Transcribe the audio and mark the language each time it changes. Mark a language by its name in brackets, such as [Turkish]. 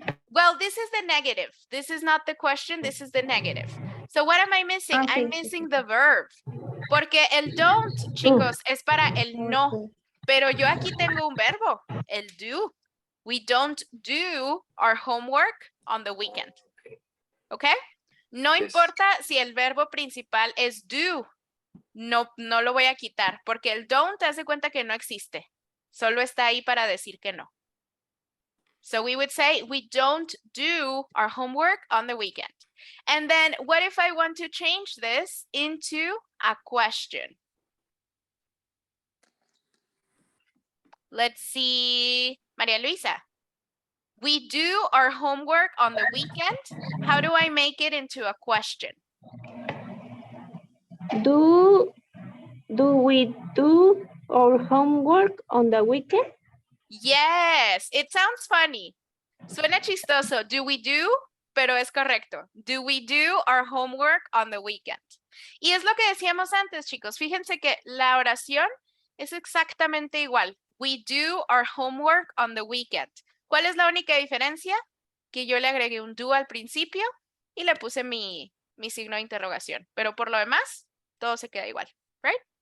[English] well, this is the negative. This is not the question. This is the negative. So what am I missing? Ah, I'm [Spanish] sí, sí, [English] missing [Spanish] sí. [English] the verb. [Spanish] Porque el don't, chicos, es para el no. Pero yo aquí tengo un verbo, el do. [English] We don't do our homework on the weekend. [Spanish] ¿Ok? No [English] Yes. [Spanish] importa si el verbo principal es do. No lo voy a quitar. Porque el don't, te hace cuenta que no existe. Solo está ahí para decir que no. [English] So we would say we don't do our homework on the weekend. And then what if I want to change this into a question? Let's see, Maria Luisa. We do our homework on the weekend. How do I make it into a question? Do we do our homework on the weekend? Yes, it sounds funny. [Spanish] Suena chistoso. [English] Do we do? [Spanish] Pero es correcto. [English] Do we do our homework on the weekend? [Spanish] Y es lo que decíamos antes, chicos. Fíjense que la oración es exactamente igual. [English] We do our homework on the weekend. [Spanish] ¿Cuál es la única diferencia? Que yo le agregué un do al principio y le puse mi signo de interrogación. Pero por lo demás, todo se queda igual, [English] right?